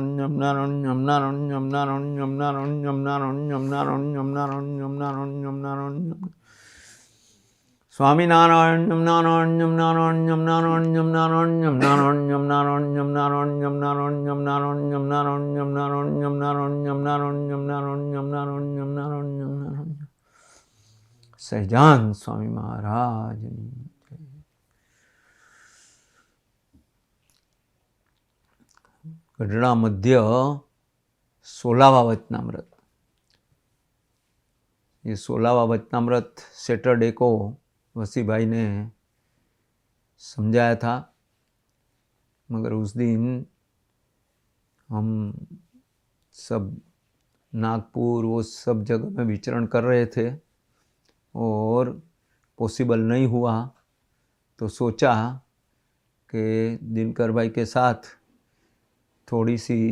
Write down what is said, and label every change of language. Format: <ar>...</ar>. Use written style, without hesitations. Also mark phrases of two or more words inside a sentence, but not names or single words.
<sa>नम नारायण नम नारायण नम नारायण नम नारायण नम नारायण नम नारायण नम नारायण नम नारायण नम नारायण नम स्वामीनारायण नम नारायण नम नारायण नम नारायण नम नारायण नम नारायण नम नारायण नम नारायण नम नारायण नम नारायण नम नारायण नम नारायण नम नारायण नम नारायण नम नारायण नम नारायण नम नारायण नम नारायण.</sa> <gu>સહજાન સ્વામી મહારાજની ગઢડા મધ્ય</gu> <hi>16वा वचनामृत. ये 16वा वचनामृत सैटरडे को वसी भाई ने समझाया था, मगर उस दिन हम सब नागपुर वो सब जगह में विचरण कर रहे थे और पॉसिबल नहीं हुआ, तो सोचा कि दिनकर भाई के साथ थोड़ी सी</hi>